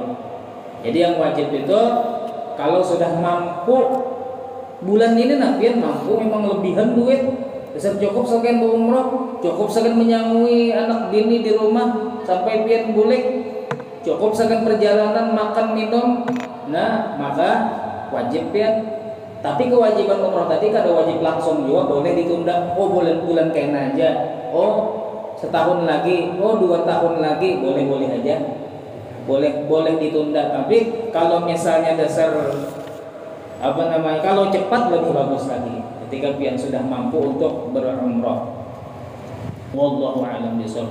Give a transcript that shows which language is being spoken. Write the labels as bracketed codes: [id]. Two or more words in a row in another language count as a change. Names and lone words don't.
[bjn] Jadi yang wajib itu kalau sudah mampu, bulan ini pian mampu memang lebihan duit, bisa cukup sagan berumroh, cukup sagan menyangui anak bini di rumah sampai pian bulik, cukup sagan perjalanan makan minum. Nah maka wajib pian. [id] Tapi kewajiban umroh tadi kada wajib langsung juga, boleh ditunda. [bjn] Oh bulan kena aja. [id] Oh setahun lagi. Oh 2 tahun lagi, boleh aja. Boleh ditunda. Tapi kalau misalnya dasar kalau cepat lebih bagus lagi. Ketika pian sudah mampu untuk berumroh. [ar] والله أعلم بالصواب.